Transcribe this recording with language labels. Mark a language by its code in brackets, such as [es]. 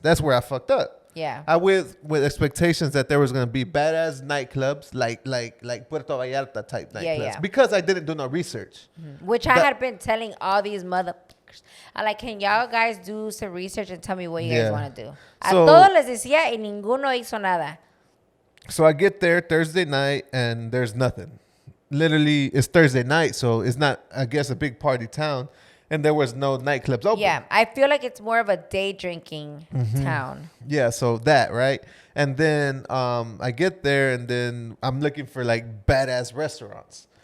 [en] That's where I fucked up. Yeah. I with expectations that there was gonna be badass nightclubs like Puerto Vallarta type nightclubs Yeah. because I didn't do no research. Which I That- had been telling all these motherfuckers. I like, can y'all guys do some research and tell me what you Yeah. guys want to do? So- [es] A todos les decía y ninguno hizo nada. [en] So I get there Thursday night and there's nothing. Literally, it's Thursday night, so it's not, I guess, a big party town, and there was no nightclubs open. Yeah, I feel like it's more of a day drinking Mm-hmm. town. Yeah, so that, right? And then I get there and then I'm looking for like badass restaurants.